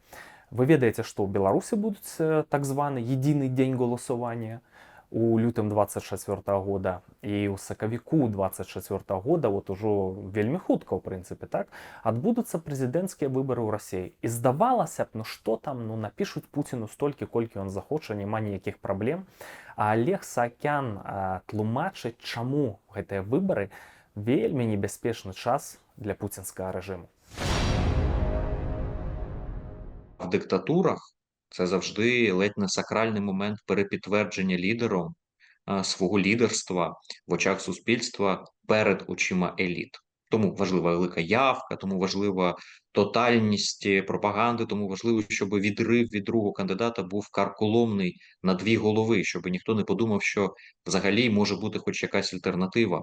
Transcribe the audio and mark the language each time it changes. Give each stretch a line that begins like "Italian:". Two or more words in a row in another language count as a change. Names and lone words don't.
Belarusian: Вы ведаеце, што ў Беларусі будуць так званы единый дзень галасавання у лютым 24 года і ў сакавіку 24 года, вот ужо вельмі хутка, ў прынцыпе, так, адбудуцца прэзідэнцкія выбары ў Расіі. І здавалася б, ну што там, ну напішуць Пуціну столькі, колькі ён захоча, няма ніякіх праблем. А Олег Саакян тлумачыць, чаму гэтыя выбары вельмі небяспечны час для пуцінскага рэжыму.
Ukrainian: В диктатурах це завжди ледь не сакральний момент перепідтвердження лідером свого лідерства в очах суспільства перед очима еліт. Тому важлива велика явка, тому важлива тотальність пропаганди, тому важливо, щоб відрив від другого кандидата був карколомний на дві голови, щоб ніхто не подумав, що взагалі може бути хоч якась альтернатива.